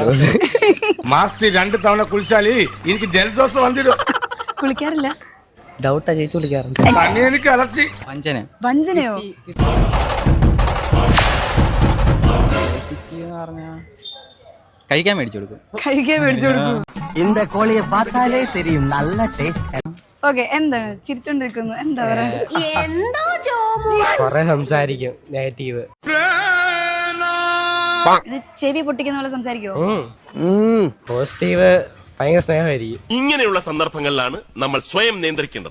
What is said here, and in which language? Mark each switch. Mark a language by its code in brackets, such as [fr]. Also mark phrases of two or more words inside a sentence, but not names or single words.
[ml] മാസത്തിൽ 2 തവണ കുളിച്ചാല് എനിക്ക് ജലദോഷം വന്നിടും. കുളിക്കാറില്ല? ഡൗട്ടാ, ചേച്ചി കുളിക്കാറുണ്ട്. എനിക്ക് അലർച്ചി. വഞ്ചനയോ? കഴിക്കാൻ മേടിച്ചു കൊടുക്കും. [ta] இந்த கோழியை பார்த்தாலே தெரியும் நல்ல டேஸ்ட். [ml] ഓക്കെ, എന്താണ് ചിരിച്ചോണ്ടിരിക്കുന്നു? എന്താ പറയാ? കൊറേ സംസാരിക്കും നെഗറ്റീവ്. ചെവി പൊട്ടിക്കുന്ന പോലെ സംസാരിക്കുവോ? പോസിറ്റീവ് ഭയങ്കര സ്നേഹമായിരിക്കും. ഇങ്ങനെയുള്ള സന്ദർഭങ്ങളിലാണ് നമ്മൾ സ്വയം നിയന്ത്രിക്കേണ്ടത്.